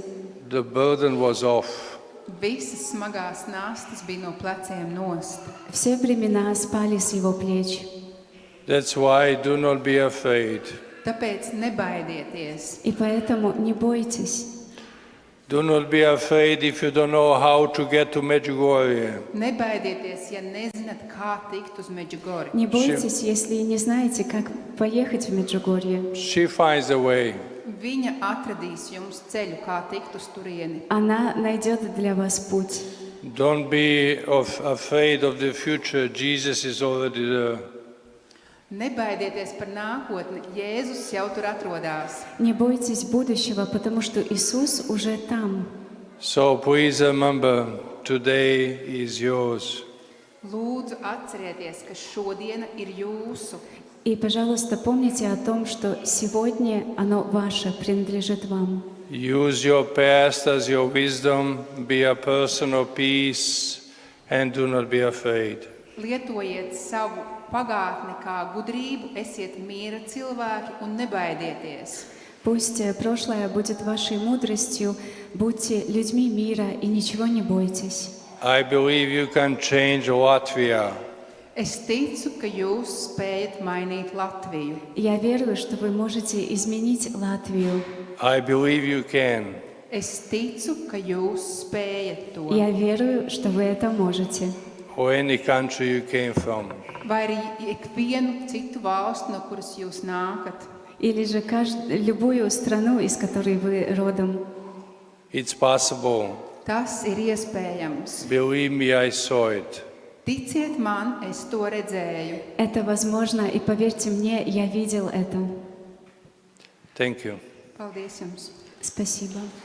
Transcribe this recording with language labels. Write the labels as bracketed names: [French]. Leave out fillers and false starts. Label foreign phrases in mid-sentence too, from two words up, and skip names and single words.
[English] The burden was off. [Latvian] Visas smagās nastas bija no pleciem nost. [Russian] Все бремена спали с его плеч. [English] That's why do not be afraid. [Latvian] Tāpēc nebaidieties. [Russian] И поэтому не бойтесь. [English] Do not be afraid if you don't know how to get to Medjugorje. [Latvian] Nebaidieties, ja nezināt, kā tikt uz Medjugorju. [Russian] Не бойтесь, если не знаете, как поехать в Меджугорье. [English] She finds a way. [Latvian] Viņa atradīs jums ceļu, kā tikt uz turieni. [Russian] Она найдет для вас путь. [English] Don't be afraid of the future. Jesus is already there. [Latvian] Nebaidieties par nākotni. Jēzus jau tur atrodas. [Russian] Не бойтесь будущего, потому что Иисус уже там. [English] So please remember, today is yours. [Latvian] Lūdzu, atcerieties, ka šodiena ir jūsu. [Russian] И, пожалуйста, помните о том, что сегодня оно ваше, принадлежит вам. [English] Use your past as your wisdom. Be a person of peace and do not be afraid. [Latvian] Lietojiet savu pagātni kā gudrību, esiet miera cilvēki un nebaidieties. [Russian] Пусть прошлое будет вашей мудростью, будьте людьми мира и ничего не бойтесь. [English] I believe you can change Latvia. [Latvian] Es ticu, ka jūs spējat mainīt Latviju. [Russian] Я верую, что вы можете изменить Латвию. [English] I believe you can. [Latvian] Es ticu, ka jūs spējat to. [Russian] Я верую, что вы это можете. [English] Or any country you came from. [Latvian] Vai arī ikvienu citu valstu, no kuras jūs nākat. [Russian] Или же любую страну, из которой вы родом. [English] It's possible. [Latvian] Tas ir iespējams. [English] Believe me, I saw it. [Latvian] Ticiet man, es to redzēju. [Russian] Это возможно, и поверьте мне, я видел это. [English] Thank you. [Latvian] Paldies jums! [Russian] Спасибо.